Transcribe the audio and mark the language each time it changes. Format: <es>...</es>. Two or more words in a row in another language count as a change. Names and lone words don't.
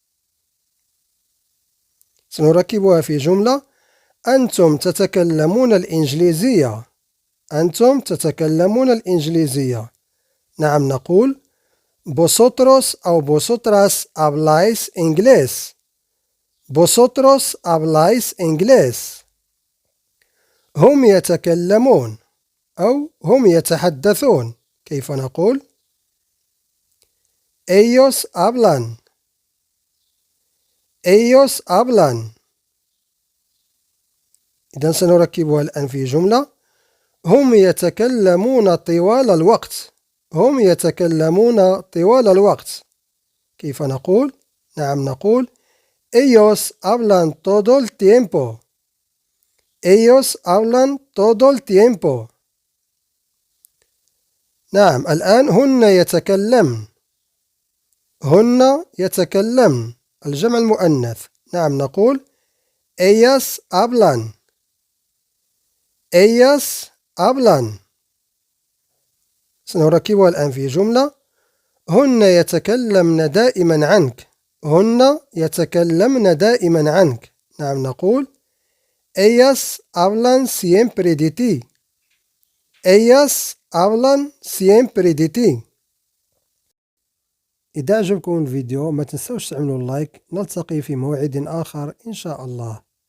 <ar>سنركبها في جملة. أنتم تتكلمون الإنجليزية. أنتم تتكلمون الإنجليزية. نعم، نقول</ar> <es>Vosotros</es> <ar>أو</ar> <es>Vosotras habláis inglés. Vosotros habláis inglés.</es> <ar>هم يتكلمون أو هم يتحدثون. كيف نقول؟</ar> <es>Ellos hablan. Ellos hablan.</es> <ar>إذن سنركبها الآن في جملة. هم يتكلمون طوال الوقت. هم يتكلمون طوال الوقت. كيف نقول؟ نعم، نقول</ar> <es>Ellos hablan todo el tiempo. Ellos hablan todo el tiempo.</es> <ar>نعم، الآن هن يتكلمن. هن يتكلمن الجمع المؤنث. نعم، نقول</ar> <es>Ellas hablan. Ellas hablan.</es> <ar>سنركبها الآن في جملة. هن يتكلمن دائما عنك. هن يتكلمن دائما عنك. نعم، نقول</ar> <es>Ellas hablan siempre de ti. Ellas hablan siempre de ti.</es> <ar>إذا عجبكم الفيديو ما تنسوش تعملوا لايك. نلتقي في موعد آخر إن شاء الله.</ar>